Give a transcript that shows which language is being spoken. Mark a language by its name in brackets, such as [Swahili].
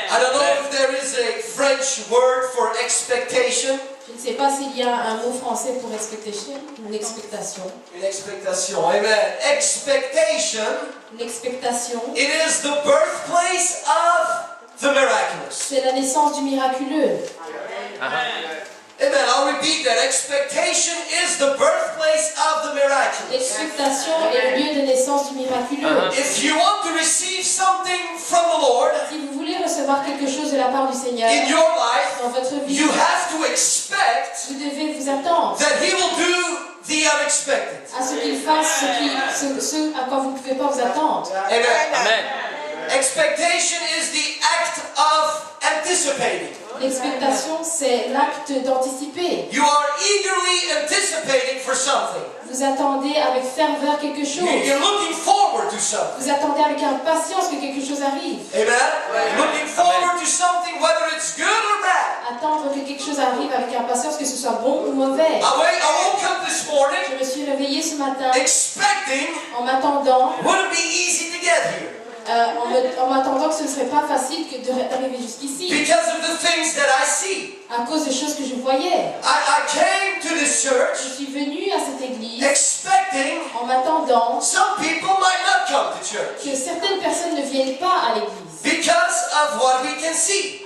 [English] I don't know if there is a French word for expectation. [French] Je ne sais pas s'il y a un mot français pour expectation. Une expectation. Une expectation. Amen. Expectation. Une expectation. [English] It is the birthplace of the miraculous. [French] C'est la naissance du miraculeux. [English] Amen. I'll repeat that. Expectation is the birthplace of the miraculous. [French] L'expectation est le lieu de naissance du miraculeux. [English] If you want to receive something from the Lord [French] Si vous voulez recevoir quelque chose de la part du Seigneur [English] in your life, [French] dans votre vie, [English] you have to expect [French] vous devez vous attendre [English] that He will do the unexpected. [French] à ce qu'il fasse ce à quoi vous ne pouvez pas vous attendre. Amen. Amen. [English] Expectation is the act of anticipating. [French] L'expectation, c'est l'acte d'anticiper. [English] You are eagerly anticipating for something. [French] Vous attendez avec ferveur quelque chose. [English] You're looking forward to something. [French] Vous attendez avec impatience que quelque chose arrive. Amen. [English] Looking forward to something, whether it's good or bad. [French] Attendre que quelque chose arrive avec impatience, que ce soit bon ou mauvais. [English] I woke up this morning [French] Je me suis réveillée ce matin [English] expecting [French] en m'attendant, [English] would it be easy to get here [French] en m'attendant que ce ne serait pas facile d'arriver jusqu'ici [English] because of the things that I see. [French] à cause des choses que je voyais. [English] I came to this [French] Je [English] church [French] suis venue à cette église [English] expecting [French] en m'attendant [English] some people might not come to church [French] que certaines personnes ne viennent pas à l'église [English] because of what we can see.